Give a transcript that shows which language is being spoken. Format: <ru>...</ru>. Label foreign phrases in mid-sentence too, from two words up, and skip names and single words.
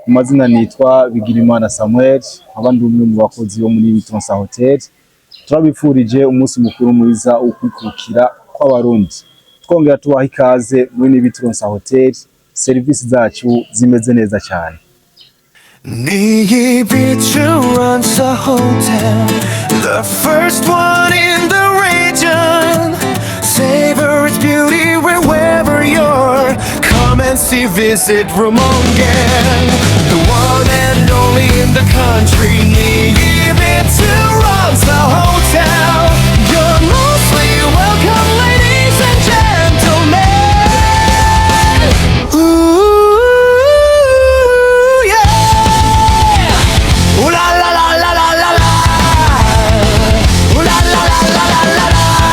<rn>Amazina nitwa Bigirimana Samuel, abandi umwe mu bakozi bo muri NIYIBITURONSA HOTEL. Turabipfurije umusi mukuru mwiza wo kwikukira kw'abarundi. Twongera tubaha ikaze muri NIYIBITURONSA HOTEL, serivisi zacu zimeze neza cyane.</rn> <en>NIYIBITURONSA HOTEL, the first one in the region. Savor its beauty wherever you're. Come and see, visit Rumongen, the one and only in the country. NIYIBITURONSA HOTEL, you're mostly welcome, ladies and gentlemen. Ooh, yeah. Ooh la la la la la la la. Ooh la la la la la la la.</en>